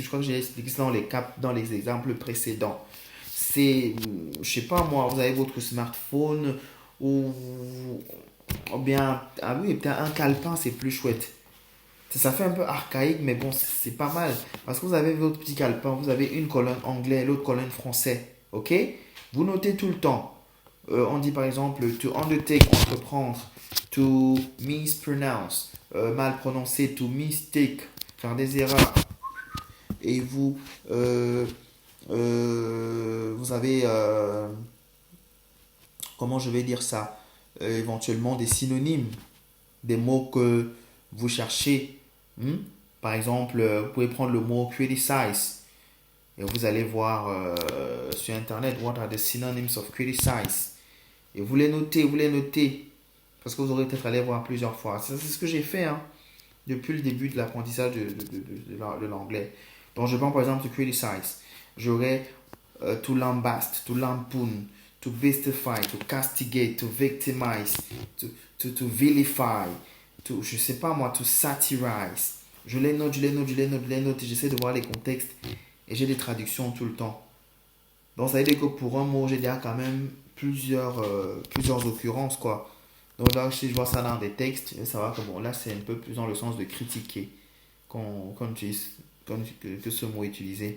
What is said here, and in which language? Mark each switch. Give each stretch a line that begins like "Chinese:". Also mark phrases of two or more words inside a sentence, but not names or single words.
French: Je crois que j'ai expliqué ça dans les exemples précédents. C'est, je sais pas moi, vous avez votre smartphone ou Ou bien, ah oui, peut-être un calepin, c'est plus chouette. Ça fait un peu archaïque, mais bon, c'est pas mal. Parce que vous avez votre petit calepin, vous avez une colonne anglais, l'autre colonne français. Ok? Vous notez tout le temps. On dit par exemple
English: to undertake,
French: entreprendre,
English: to mispronounce,
French: mal prononcer,
English: to mistake,
French: faire des erreurs. Et vous avez, comment je vais dire ça, éventuellement des synonymes, des mots que vous cherchez. Hmm? Par exemple, vous pouvez prendre le mot criticize et vous allez voir sur internet
English: what are the synonyms of criticize.
French: Et vous les notez, parce que vous aurez peut-être allé voir plusieurs fois. C'est ce que j'ai fait hein, depuis le début de l'apprentissage de l'anglais. Donc je prends par exemple
English: to criticize.
French: J'aurai
English: to lambast, to lampoon, to bestify, to castigate, to victimize, to vilify, to,
French: je sais pas moi,
English: to satirize.
French: Je les note, je les note, je les note, je les note, et j'essaie de voir les contextes, et j'ai des traductions tout le temps. Donc ça veut dire que pour un mot, j'ai déjà quand même plusieurs occurrences, quoi. Donc là, si je vois ça dans des textes, je vais savoir que bon, là, c'est un peu plus dans le sens de critiquer qu'on utilise, que ce mot est utilisé.